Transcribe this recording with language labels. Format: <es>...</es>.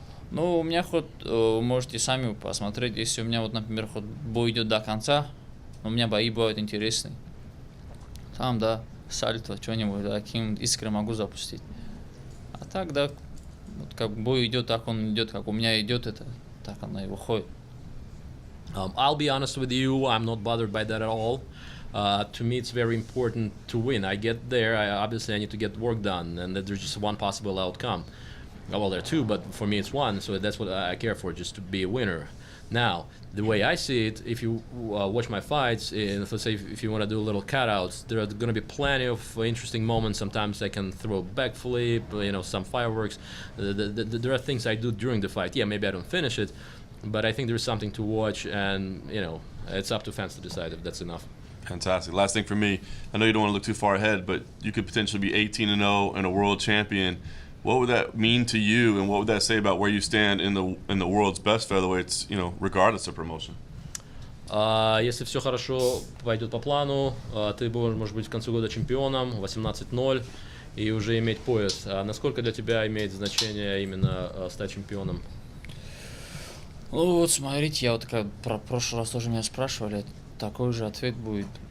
<ru>Ну, у меня хоть, можете сами посмотреть, если у меня, вот, например, хоть бой идет до конца, у меня бои бывают интересные. Там, да, сальто, что-нибудь, да, каким искры могу запустить. А так, да, вот как бой идет, так он идет, как у меня идет, это так оно и выходит.</ru> <en>I'll be honest with you, I'm not bothered by that at all. To me, it's very important to win. I get there, obviously I need to get work done, and there's just one possible outcome. Well, there are two, but for me it's one, so that's what I care for, just to be a winner. Now, the way I see it, if you watch my fights, and let's say if you want to do a little cutouts, there are going to be plenty of interesting moments. Sometimes I can throw a backflip, some fireworks. There are things I do during the fight. Yeah, maybe I don't finish it, but I think there's something to watch, and it's up to fans to decide if that's enough. Fantastic. Last thing for me, I know you don't want to look too far ahead, but you could potentially be 18-0 and a world champion. What would that mean to you, and what would that say about where you stand in the world's best featherweights, regardless of promotion?</en> <ru>Если все хорошо пойдет по плану, ты будешь, может быть, к концу года чемпионом, 18-0, и уже иметь пояс. А насколько для тебя имеет значение именно стать чемпионом? Ну вот смотрите, я вот про прошлый раз тоже меня спрашивали, такой же ответ будет.</ru>